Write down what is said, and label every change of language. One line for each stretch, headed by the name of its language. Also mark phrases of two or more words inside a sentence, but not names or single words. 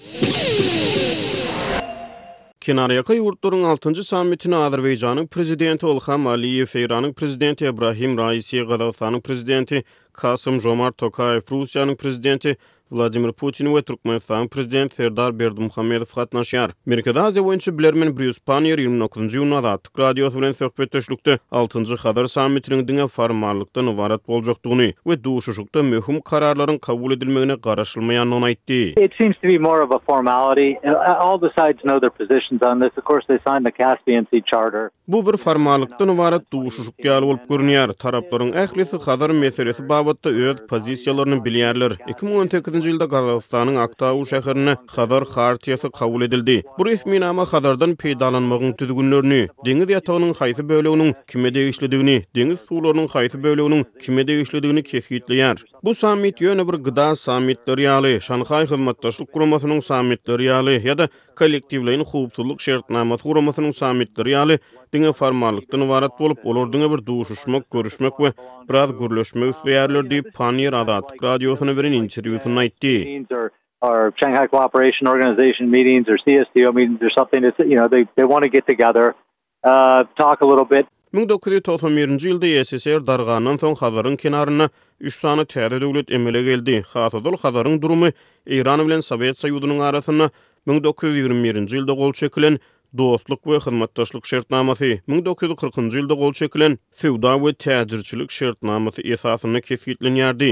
Turkmen: Kenaryaky ýurtlaryň 6-njy sammitini Azerbaýjanyň prezidenti Ilham Aliýew, Eýranyň prezidenti Ibrahim Raisi, Gazagystanyň prezidenti Kasym-Jomart Tokayew, Russiýanyň prezidenti Vladimir Putin we Türkmenistan prezidenti Serdar Berdimuhammedow gatnaşýar. Merkezi Aziýa boýunça bilermen Bruce Panier 29-njy ýylyna Azatlyk Radiosu bilen söhbetdeşlikde 6-njy Hazar sammitiniň diňe formallykdan ibarat boljakdygyny we duşuşykda möhüm kararlaryň kabul edilmegine garaşylmaýanyny aýtdy.
English: It seems to be more of a formality. All the sides know their positions on this. Of course, they signed the Caspian Sea Charter.
Turkmen: Bu bir formallykdan ibarat duşuşyk ýaly bolup görünýär. Taraplaryň ählisi Hazar meselesi babatda öz pozisiýalaryny bilýärler. 2018-nji ýylda Gazagystanyň Aktaou şäherini Hazar hartiýasy kabul edildi. Bu resmi nama Hazardan peýdalanmagyň tüzgünlerini, deňiz ýatagynyň haýsy böleginiň kime degişlidigini, deňiz suwlarynyň haýsy böleginiň kime degişlidigini kesgitleýär. Bu sammit ýöne bir gyda sammitleri ýaly, Şanhaý hyzmatdaşlyk guramasynyň sammitleri ýaly ýa-da kollektiwleýin howpsuzlyk şertnamasy guramasynyň sammitleri ýaly diňe formallykdan ibarat bolup, olar diňe bir duşuşmak, görüşmek we biraz gürleşmek üstleýärler diýip Panier Azatlyk Radiosyna beren interwýusyny aýtdy.
English: Or Shanghai Cooperation Organization meetings or CSTO meetings or something. It's, they want to get together, talk a little bit.
Turkmen: 1991-nji ýylda SSR dargandan soň Hazaryň kenaryna 3 sany täze döwlet emele geldi. Hasadol Hazaryň durumy Eýran bilen Sowet Soýuzynyň arasyna 1921-nji ýylda gol çekilen Dostluk we hyzmatdaşlyk şertnamasy 1940-njy ýylda gol çekilen Sewda we täjirçilik şertnamasy esasyny kesgitlenýärdi.